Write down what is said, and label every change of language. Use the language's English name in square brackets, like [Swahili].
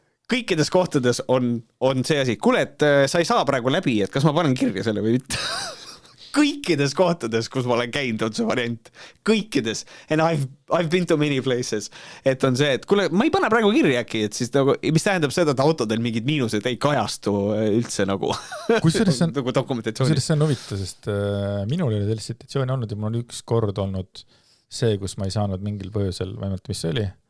[Estonian] kõikides kohtades on see asi, kuule, et sa ei saa praegu läbi, et kas ma panen kirja selle või mitte. Kõikides kohtades, kus ma olen käinud, on see variant. Kõikides. [English] And I've been to many places. [Estonian] Et on see, et kuule, ma ei pane praegu kirja äkki, et siis nagu, mis tähendab seda, et autodel mingid miinused ei kajastu üldse nagu, nagu dokumentatsioonis. See on huvitav, sest minul oli sellist situatsiooni olnud ja mul on üks kord olnud see, kus ma ei saanud mingil põhjusel, vähemalt mis see oli.